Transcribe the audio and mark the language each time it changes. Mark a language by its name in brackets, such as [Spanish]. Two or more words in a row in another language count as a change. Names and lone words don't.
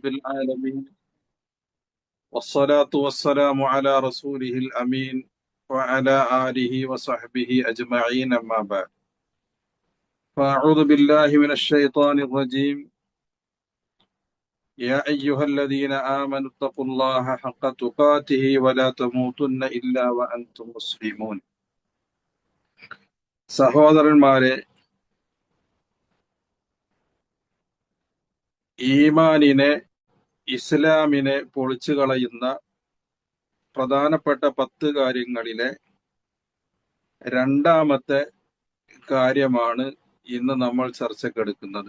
[Arabic] العالمين والصلاة والسلام على رسوله الأمين وعلى آله وصحبه أجمعين أما بعد فأعوذ بالله من الشيطان الرجيم يا أيها الذين آمنوا اتقوا الله حق تقاته ولا تموتن إلا وأنتم مسلمون [Malayalam] സഹോദരന്മാരെ, ഈമാനിനെ ഇസ്ലാമിനെ പൊളിച്ചു കളയുന്ന പ്രധാനപ്പെട്ട 10 കാര്യങ്ങളിലെ രണ്ടാമത്തെ കാര്യമാണ് ഇന്ന് നമ്മൾ ചർച്ചക്കെടുക്കുന്നത്.